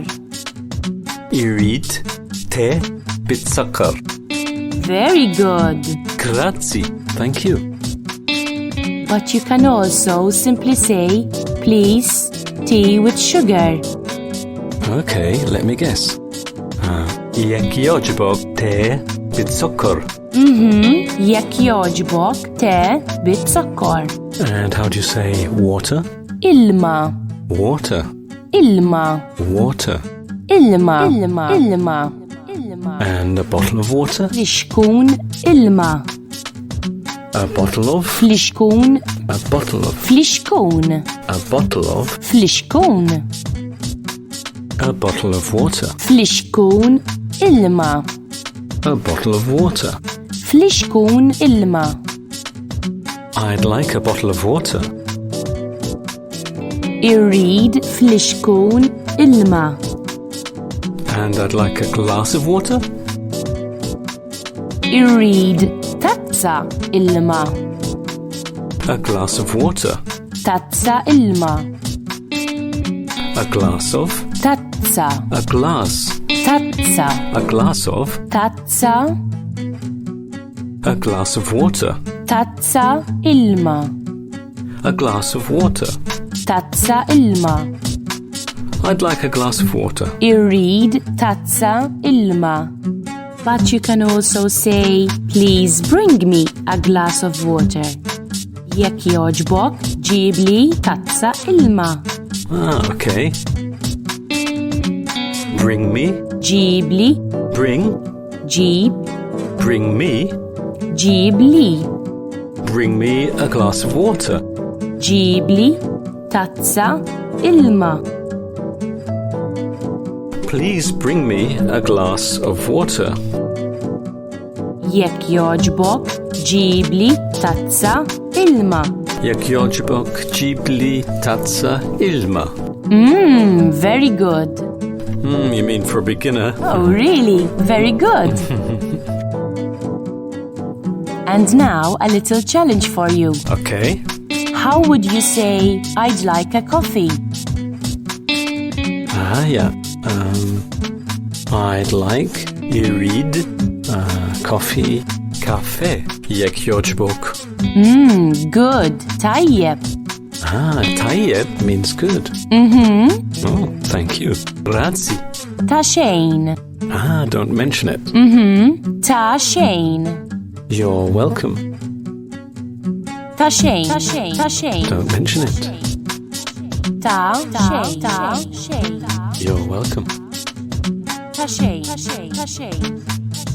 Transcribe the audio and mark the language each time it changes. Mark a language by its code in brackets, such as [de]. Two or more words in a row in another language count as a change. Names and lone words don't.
[mt] Read te bitsakar. [en] Very good. Grazie. Thank you. But you can also simply say, please, tea with sugar. Okay, let me guess. [mt] Jekk jogħġbok te bitsakar. Jekk jogħġbok te bit-sukkar. [en] And how do you say water? [mt] Ilma. [en] Water. [mt] Ilma. [en] Water. [mt] Ilma. Ilma. Ilma. [en] And a bottle of water? [mt] Fliexkun ilma. [en] A bottle of? [mt] Fliexkun. [en] A bottle of? [mt] Fliexkun. [en] A bottle of? [mt] Fliexkun. [en] A bottle of water. [mt] Fliexkun ilma. [en] A bottle of water. [mt] Fliexkun ilma. [en] I'd like a bottle of water. [mt] Irrid fliexkun ilma. [en] And I'd like a glass of water. [mt] Irrid tazza ilma. [en] A glass of water. [mt] Tazza ilma. [en] A glass of? [mt] Tazza. [en] A glass. [mt] Tazza. [en] A glass of? [mt] Tazza. [en] A glass of water. [mt] Tazza ilma. [en] A glass of water. [mt] Tazza ilma. [en] I'd like a glass of water. [mt] Irrid tazza ilma. [en] But you can also say, please bring me a glass of water. [mt] Jekk jogħġbok, ġieb li tazza ilma. [en] Ah, okay. Bring me. [mt] ġibli, [en] Bring. [mt] ġib, [en] Bring me. [mt] ġibli, [en] Bring me a glass of water. [mt] ġibli, tazza, ilma. [en] Please bring me a glass of water. [mt] Jekk jogħġbok, ġibli, tazza, ilma. Jekk jogħġbok, ġib li tazza ilma. [en] Very good. You mean for a beginner? Oh, really? Very good. And now a little challenge for you. Okay. How would you say, I'd like a coffee? Yeah. I'd like irid coffee cafe. [mt] Jekk jogħġbok. [en] Good. Tajjeb. Tayyeb means good. Oh, thank you. Grazie. [mt] Ta' xejn. [en] Don't mention it. [mt] Ta' xejn. [en] You're welcome. [mt] Ta' xejn. Ta' xejn. Ta' xejn. [en] Don't mention it. [mt] Ta' xejn. Ta' xejn. [en] You're welcome. [mt] Ta' xejn. Ta' xejn. Ta' xejn.